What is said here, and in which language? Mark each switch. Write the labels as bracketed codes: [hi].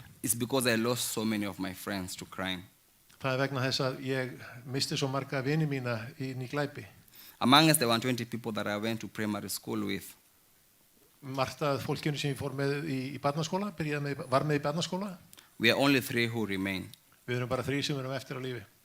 [en] is because I lost so many of my friends to crime. [is] það vegna þess að ég misti svo marga vini mína inn í glæpi. [en] Amongst the 120 people that I went to primary school with, [is] Margt af fólkinu sem ég fór með í barnaskóla, var með í barnaskóla, [en] we are only 3 who remain. [is] við erum bara 3 sem erum eftir á lífi.